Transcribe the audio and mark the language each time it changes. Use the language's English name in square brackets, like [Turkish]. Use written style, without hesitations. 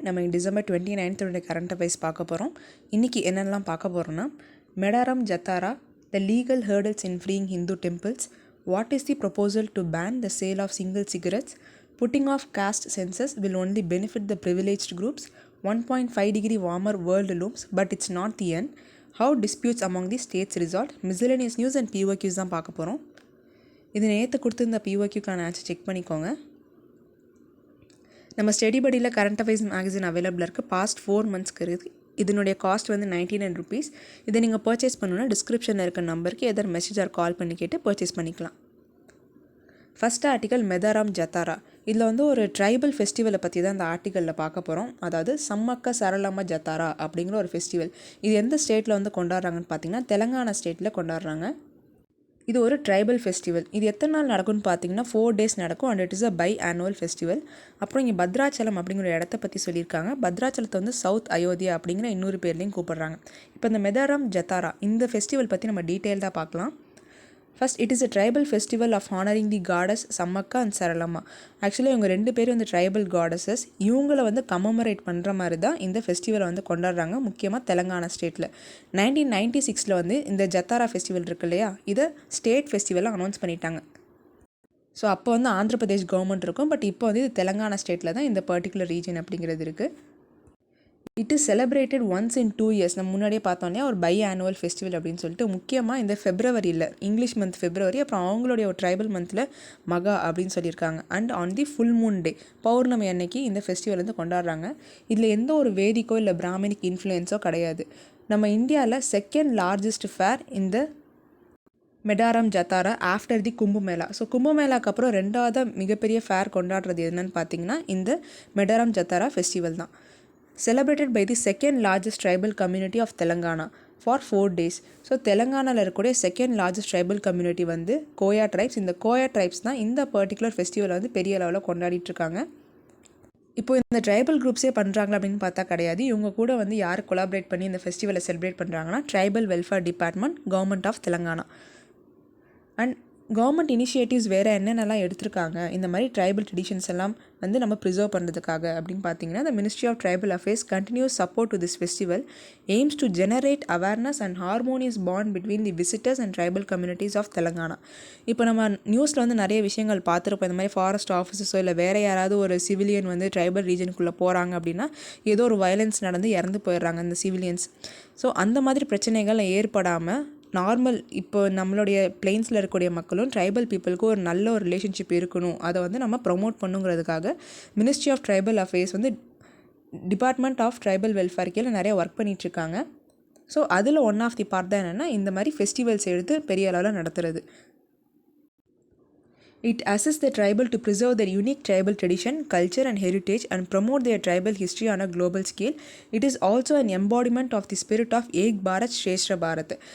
[Tamil] நம்ம December 29th உடைய current affairs பார்க்க போகிறோம். இன்னைக்கு என்னெல்லாம் பார்க்க போகிறோம்னா [English] Medaram Jathara, the legal hurdles in freeing Hindu temples, what is the proposal to ban the sale of single cigarettes, putting off caste census will only benefit the privileged groups, 1.5-degree warmer world looms but it's not the end, how disputes among the states resolved, miscellaneous news and POQs [Tamil] தான் பார்க்க போகிறோம். இது நேற்று கொடுத்துருந்த POQக்கான answer check பண்ணிக்கோங்க. நம்ம study படியில் current affairs magazine அவைலபிளாக இருக்குது. பாஸ்ட் 4 மந்த்ஸ்க்கு இருக்குது. இதனுடைய காஸ்ட் வந்து 99 rupees. இதை நீங்கள் பர்ச்சேஸ் பண்ணணுன்னா டிஸ்கிரிப்ஷனில் இருக்க நம்பருக்கு எதாவது மெசேஜ் ஆர் கால் பண்ணி கேட்டு பர்ச்சேஸ் பண்ணிக்கலாம். First article மெதாராம் ஜத்தாரா. இதில் வந்து ஒரு ட்ரைபல் ஃபெஸ்டிவலை பற்றி தான் இந்த ஆர்டிக்கலில் பார்க்க போகிறோம். அதாவது சம்மக்க சரளம ஜத்தாரா அப்படிங்கிற ஒரு ஃபெஸ்டிவல். இது எந்த ஸ்டேட்டில் வந்து கொண்டாடுறாங்கன்னு பார்த்தீங்கன்னா தெலங்கானா ஸ்டேட்டில் கொண்டாடுறாங்க. இது ஒரு ட்ரைபல் ஃபெஸ்டிவல். இது எத்தனை நாள் நடக்கும்னு பார்த்தீங்கன்னா 4 days நடக்கும் [English] And it is a biannual festival. [Tamil] அப்புறம் இங்கே பத்ராச்சலம் அப்படிங்கிற இடத்த பற்றி சொல்லியிருக்காங்க. பத்ராச்சலத்தை வந்து சவுத் அயோத்தியா அப்படிங்கிற இன்னொரு பேர்லையும் கூப்பிடுறாங்க. இப்போ இந்த மெதாராம் ஜத்தாரா இந்த ஃபெஸ்டிவல் பற்றி நம்ம டீட்டெயில்டாக பார்க்கலாம். [English] First, it is a tribal festival of honoring the goddess Samakka and Saralama. [Tamil] Actually இவங்க 2 பேரும் வந்து ட்ரைபல் காடஸஸ். இவங்களை வந்து கமமரேட் பண்ணுற மாதிரி தான் இந்த ஃபெஸ்டிவலை வந்து கொண்டாடுறாங்க, முக்கியமாக தெலங்கானா ஸ்டேட்டில். 1996 வந்து இந்த ஜத்தாரா ஃபெஸ்டிவல் இருக்கு இல்லையா, இதை ஸ்டேட் ஃபெஸ்டிவலாக அனௌன்ஸ் பண்ணிட்டாங்க. ஸோ அப்போ வந்து ஆந்திர பிரதேஷ் கவர்மெண்ட் இருக்கும், பட் இப்போ வந்து இது தெலங்கானா ஸ்டேட்டில் தான் இந்த பர்டிகுலர் ரீஜன் அப்படிங்கிறது இருக்குது. [English] It is celebrated once in 2 years. [Tamil] நம்ம முன்னாடியே பார்த்தோன்னே ஒரு பை ஆனுவல் ஃபெஸ்டிவல் அப்படின்னு சொல்லிட்டு முக்கியமாக இந்த ஃபெப்ரவரியில் இங்கிலீஷ் மந்த் ஃபெப்ரவரி, அப்புறம் அவங்களுடைய ஒரு ட்ரைபல் மந்தில் மகா அப்படின்னு சொல்லியிருக்காங்க. [English] and on the full moon day [Tamil] பௌர்ணமி அன்னைக்கு இந்த ஃபெஸ்டிவல் வந்து கொண்டாடுறாங்க. இதில் எந்த ஒரு வேதிக்கோ இல்லை பிராமணிக் இன்ஃப்ளூயன்ஸோ கிடையாது. நம்ம இந்தியாவில் செகண்ட் லார்ஜஸ்ட் ஃபேர் இந்த மெடாரம் ஜத்தாரா [English] After the Kumbh Mela. [Tamil] ஸோ கும்பமேளாக்கு அப்புறம் 2வது மிகப்பெரிய ஃபேர் கொண்டாடுறது என்னன்னு பார்த்தீங்கன்னா இந்த மெடாரம் ஜத்தாரா ஃபெஸ்டிவல் தான். [English] Celebrated by the second largest tribal community of Telangana for 4 days. [Tamil] So தெலங்கானாவில் இருக்கக்கூடிய செகண்ட் லார்ஜஸ்ட் ட்ரைபல் கம்யூனிட்டி வந்து கோயா ட்ரைப்ஸ். இந்த கோயா ட்ரைப்ஸ் தான் இந்த பர்டிகுலர் ஃபெஸ்டிவலை வந்து பெரிய அளவில் கொண்டாடிட்டுருக்காங்க. இப்போ இந்த ட்ரைபல் குரூப்ஸே பண்ணுறாங்களா அப்படின்னு பார்த்தா கிடையாது. இவங்க கூட வந்து யார் கொலாபரேட் பண்ணி இந்த ஃபெஸ்டிவலை செலிப்ரேட் பண்ணுறாங்கன்னா tribal welfare department, government of Telangana. And government initiatives வேறு என்னென்னலாம் எடுத்திருக்காங்க இந்த மாதிரி ட்ரைபல் ட்ரெடிஷன்ஸ் எல்லாம் வந்து நம்ம ப்ரிசர்வ் பண்ணுறதுக்காக அப்படின்னு பார்த்தீங்கன்னா [English] the Ministry of Tribal Affairs continues support to this festival, aims to generate awareness and harmonious bond between the visitors and tribal communities of Telangana. [Tamil] இப்போ நம்ம நியூஸில் வந்து நிறைய விஷயங்கள் பார்த்துருப்போம். இந்த மாதிரி ஃபாரஸ்ட் ஆஃபீஸர்ஸோ இல்லை வேறு யாராவது ஒரு சிவிலியன் வந்து ட்ரைபல் ரீஜனுக்குள்ளே போகிறாங்க அப்படின்னா ஏதோ ஒரு வயலன்ஸ் நடந்து இறந்து போயிடுறாங்க இந்த சிவிலியன்ஸ். ஸோ அந்த மாதிரி பிரச்சனைகள் ஏற்படாமல் நார்மல் இப்போ நம்மளுடைய பிளெயின்ஸில் இருக்கக்கூடிய மக்களும் ட்ரைபல் பீப்புளுக்கு ஒரு நல்ல ஒரு ரிலேஷன்ஷிப் இருக்கணும், அதை வந்து நம்ம promote பண்ணுங்கிறதுக்காக ministry of tribal affairs வந்து டிபார்ட்மெண்ட் ஆஃப் ட்ரைபல் வெல்ஃபேர் கீழே நிறைய ஒர்க் பண்ணிகிட்ருக்காங்க. ஸோ அதில் ஒன் ஆஃப் தி பார்ட் தான் என்னென்னா இந்த மாதிரி ஃபெஸ்டிவல்ஸ் எடுத்து பெரிய அளவில் நடத்துறது. [English] It assists the tribal to preserve their unique tribal tradition, culture and heritage and promote their tribal history on a global scale. It is also an embodiment of the spirit of Ek Bharat Shrestha Bharat.